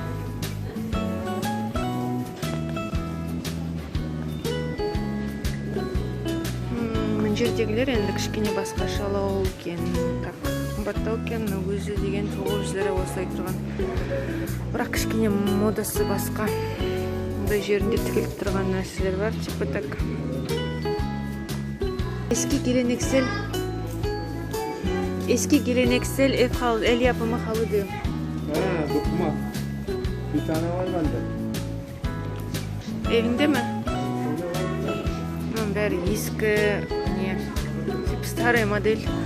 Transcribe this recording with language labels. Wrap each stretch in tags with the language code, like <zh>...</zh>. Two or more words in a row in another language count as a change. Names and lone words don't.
<kk>Мына жердегілер енді кішкене басқашалау екен. Так, қымбаттау екен, өзі деген 900 лира осылай тұрған. Бірақ кішкене модасы басқа. Мұндай жерінде тігіліп тұрған нәрселер бар,</kk> <ru>типа так.</ru> <tr>Eski geleneksel ev halı, el yapımı halı diyor. Ha, dokuma. Bir tane var bende. Evinde mi?</tr> <kk>Бәрі ескі,</kk> <ru>не, типа старая модель.</ru>